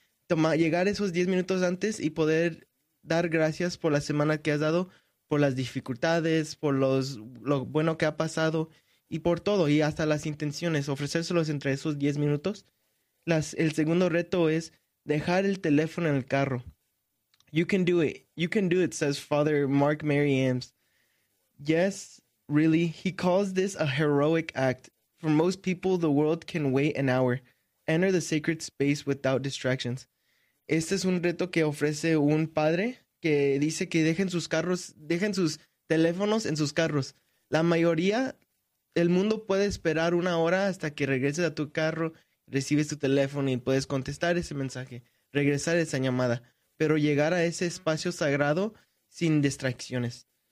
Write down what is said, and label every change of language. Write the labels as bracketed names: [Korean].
[Spanish] Llegar esos 10 minutos antes y poder dar gracias por la semana que has dado, por las dificultades, por lo bueno que ha pasado y por todo, y hasta las intenciones, ofrecérselos entre esos 10 minutos. El segundo reto es dejar el teléfono en el carro. [English] You can do it. You can do it, says Father Mark Mary Ames. Yes, really. He calls this a heroic act. For most people, the world can wait an hour. Enter the sacred space without distractions. [Spanish] Este es un reto que ofrece un padre que dice que dejen sus teléfonos en sus carros. La mayoría, el mundo puede esperar una hora hasta que regreses a tu carro, recibes tu teléfono y puedes contestar ese mensaje, regresar esa llamada, pero llegar a ese espacio sagrado sin distracciones.